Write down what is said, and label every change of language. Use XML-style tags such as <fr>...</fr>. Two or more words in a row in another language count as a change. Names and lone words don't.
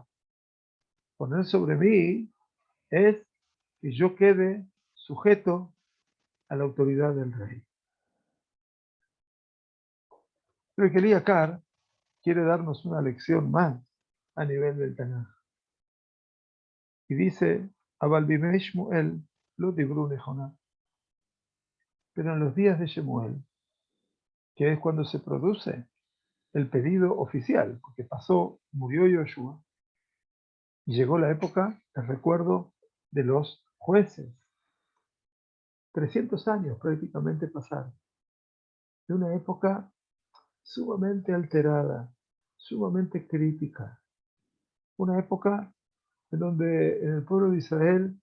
<es>Poner sobre mí es que yo quede sujeto a la autoridad del rey. Pero el Kiriakar quiere darnos una lección más a nivel del Tanaj. Y dice,</es> <he>אבל בימי שמואל לא דברו נכונה.</he> <es>Pero en los días de Shemuel, que es cuando se produce el pedido oficial, porque pasó, murió Yoshua, y llegó la época, el recuerdo de los jueces. 300 años prácticamente pasaron, de una época sumamente alterada, sumamente crítica, una época en donde en el pueblo de Israel</es>